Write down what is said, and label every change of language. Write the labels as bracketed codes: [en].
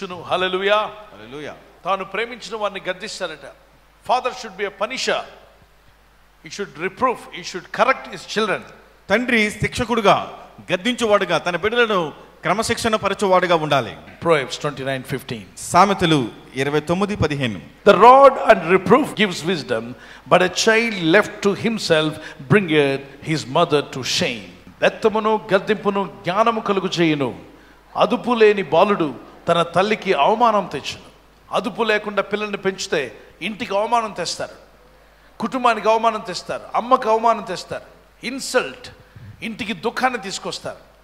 [te] హల్లెలూయా. హల్లెలూయా. తాను ప్రేమించిన వారిని గద్దిస్తారట. [en] Father should be a punisher. He should reprove, he should correct his children. [te] తండ్రి శిక్షకుడుగా, గద్దించువాడుగా, తన బిడ్డలను క్రమశిక్షణ పరచువాడుగా ఉండాలి. [en] Proverbs 29:15. [te] సామెతలు 29:15. [en] The rod and reproof gives wisdom, but a child left to himself bringeth his mother to shame. [te] బెత్తమును గద్దింపును జ్ఞానము కలుగు చేయును, అదుపు లేని బాలుడు తన తల్లికి అవమానం తెచ్చును. అదుపు లేకుండా పిల్లల్ని పెంచితే ఇంటికి అవమానం తెస్తారు, కుటుంబానికి అవమానం తెస్తారు, అమ్మకు అవమానం తెస్తారు, ఇన్సల్ట్, ఇంటికి దుఃఖాన్ని తీసుకొస్తారు.